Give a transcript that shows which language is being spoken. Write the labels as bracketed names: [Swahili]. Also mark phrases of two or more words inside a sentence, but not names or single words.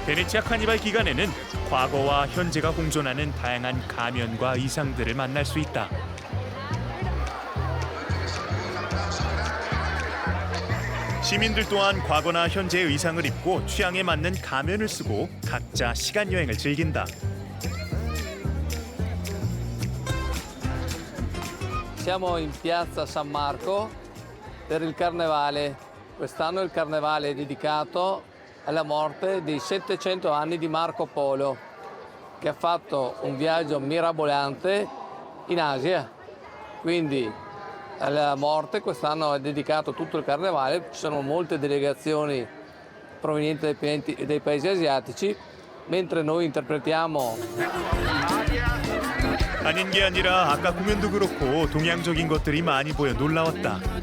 [Korean] 베네치아 카니발 기간에는 과거와 현재가 공존하는 다양한 가면과 의상들을 만날 수 있다. 시민들 또한 과거나 현재의 의상을 입고 취향에 맞는 가면을 쓰고 각자 시간 여행을 즐긴다. [Italian] Siamo in piazza San Marco per il carnevale. Quest'anno il carnevale è dedicato alla morte dei 700 anni di Marco Polo, che ha fatto un viaggio mirabolante in Asia. Quindi alla morte quest'anno è dedicato tutto il carnevale, ci sono molte delegazioni provenienti dai paesi asiatici, mentre noi interpretiamo. [Korean] 아닌 게 아니라 아까 공연도 그렇고 동양적인 것들이 많이 보여 놀라웠다.